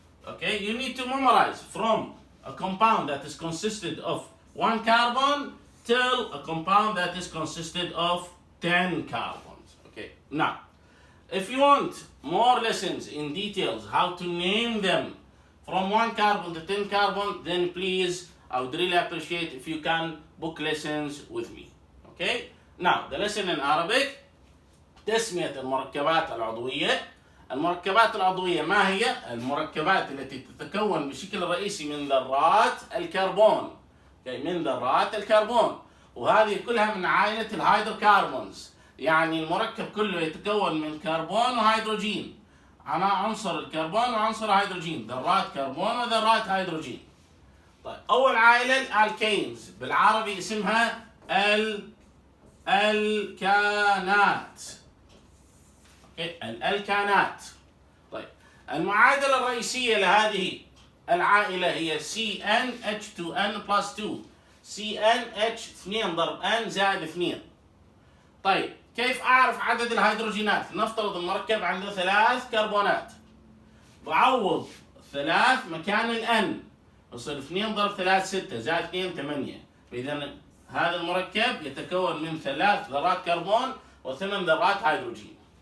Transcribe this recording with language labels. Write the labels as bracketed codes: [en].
[en] Okay, you need to memorize from a compound that is consisted of 1 carbon till a compound that is consisted of 10 carbons. Okay, now, if you want more lessons in details how to name them from 1 carbon to 10 carbon, then please, I would really appreciate if you can book lessons with me. Okay? Now, the lesson in Arabic. [ar] تسمية المركبات العضوية. المركبات العضوية ما هي؟ المركبات التي تتكون بشكل رئيسي من ذرات الكربون. من ذرات الكربون، وهذه كلها من عائلة الهيدروكربونز. يعني المركب كله يتكون من كربون وهيدروجين. عنصر الكربون وعنصر الهيدروجين، ذرات كربون وذرات هيدروجين. طيب، أول عائلة الألكينز، بالعربي اسمها الألكانات. الألكانات. طيب، المعادلة الرئيسية لهذه العائلة هي CnH2n+2. CnH 2 ضرب N زائد 2. طيب، كيف أعرف عدد الهيدروجينات؟ نفترض المركب عنده 3 كربونات. بعوض 3 مكان الN، يصير 2 ضرب 3 6 زائد 2 8. إذا هذا المركب يتكون من 3 ذرات كربون و8 ذرات هيدروجين.